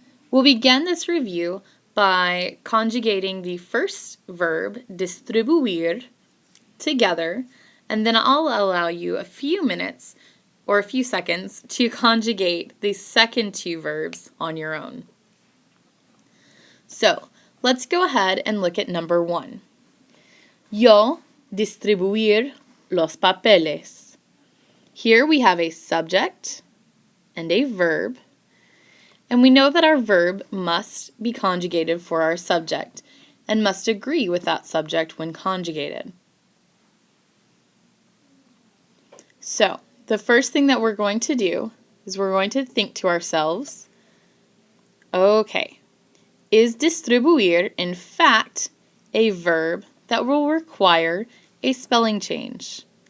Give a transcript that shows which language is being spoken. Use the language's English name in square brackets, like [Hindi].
[English] We'll begin this review by conjugating the first verb, distribuir, together, and then I'll allow you a few minutes or a few seconds to conjugate the second 2 verbs on your own. So, let's go ahead and look at number 1. [Spanish] Yo distribuir los papeles. [English] Here we have a subject and a verb, and we know that our verb must be conjugated for our subject and must agree with that subject when conjugated. So, the first thing that we're going to do is we're going to think to ourselves, okay, is distribuir in fact a verb that will require a spelling change?